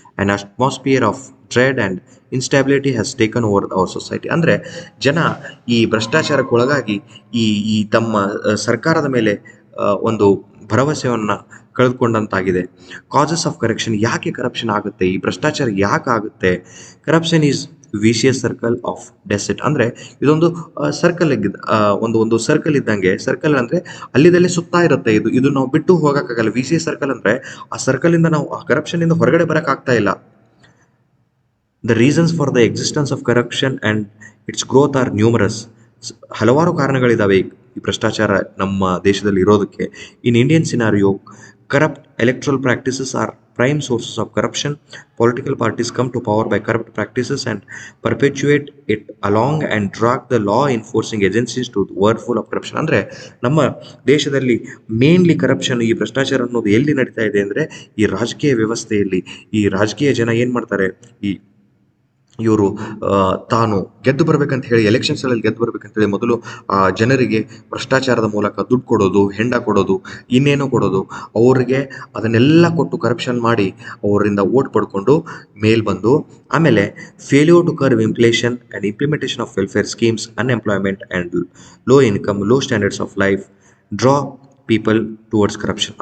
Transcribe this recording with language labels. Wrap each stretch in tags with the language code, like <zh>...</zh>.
<en>An atmosphere of dread and instability has taken over our society.</en> <kn>ಅಂದರೆ ಜನ ಈ ಭ್ರಷ್ಟಾಚಾರಕ್ಕೆ ಒಳಗಾಗಿ ಈ ತಮ್ಮ ಸರ್ಕಾರದ ಮೇಲೆ ಒಂದು ಭರವಸೆಯನ್ನು ಕಳೆದುಕೊಂಡಂತಾಗಿದೆ.</kn> <en>causes of corruption,</en> <kn>ಯಾಕೆ ಕರಪ್ಷನ್ ಆಗುತ್ತೆ, ಈ ಭ್ರಷ್ಟಾಚಾರ ಯಾಕೆ ಆಗುತ್ತೆ?</kn> <en>Corruption is vicious circle of deceit.</en> <kn>ಅಂದರೆ ಇದೊಂದು ಸರ್ಕಲ್ ಒಂದು ಸರ್ಕಲ್ ಇದ್ದಂಗೆ. ಸರ್ಕಲ್ ಅಂದರೆ ಅಲ್ಲಿದಲ್ಲೇ ಸುತ್ತಾ ಇರುತ್ತೆ. ಇದು ನಾವು ಬಿಟ್ಟು ಹೋಗೋಕ್ಕಾಗಲ್ಲ. ವಿಷಿಯಸ್ ಸರ್ಕಲ್ ಅಂದರೆ ಆ ಸರ್ಕಲಿಂದ ನಾವು ಆ ಕರಪ್ಷನಿಂದ ಹೊರಗಡೆ ಬರೋಕ್ಕಾಗ್ತಾ ಇಲ್ಲ.</kn> <en>The reasons for the existence of corruption and its growth are numerous.</en> <kn>ಹಲವಾರು ಕಾರಣಗಳಿದ್ದಾವೆ ಈ ಭ್ರಷ್ಟಾಚಾರ ನಮ್ಮ ದೇಶದಲ್ಲಿ ಇರೋದಕ್ಕೆ.</kn> <en>In Indian scenario, corrupt electoral practices are prime sources of corruption. Political parties come to power by corrupt practices and perpetuate it along and drag the law enforcing agencies to the world full of corruption.</en> <kn>ಅಂದರೆ ನಮ್ಮ ದೇಶದಲ್ಲಿ mainly corruption, ಈ ಭ್ರಷ್ಟಾಚಾರ ಅನ್ನೋದು ಎಲ್ಲಿ ನಡೀತಾ ಇದೆ ಅಂದರೆ ಈ ರಾಜಕೀಯ ವ್ಯವಸ್ಥೆಯಲ್ಲಿ. ಈ ರಾಜಕೀಯ ಜನ ಏನು ಮಾಡ್ತಾರೆ, ಇವರು ತಾನು ಗೆದ್ದು ಬರ್ಬೇಕಂತ ಹೇಳಿ, ಎಲೆಕ್ಷನ್ಸ್ಗಳಲ್ಲಿ ಗೆದ್ದು ಬರ್ಬೇಕಂತ ಹೇಳಿ ಮೊದಲು ಜನರಿಗೆ ಭ್ರಷ್ಟಾಚಾರದ ಮೂಲಕ ದುಡ್ಡು ಕೊಡೋದು, ಹೆಂಡ ಕೊಡೋದು, ಇನ್ನೇನೋ ಕೊಡೋದು, ಅವರಿಗೆ ಅದನ್ನೆಲ್ಲ ಕೊಟ್ಟು ಕರಪ್ಷನ್ ಮಾಡಿ ಅವರಿಂದ ಓಟ್ ಪಡ್ಕೊಂಡು ಮೇಲ್ ಬಂದು ಆಮೇಲೆ</kn> <en>Failure to curve inflation and implementation of welfare schemes, unemployment and low income, low standards of life draw people towards corruption.</en>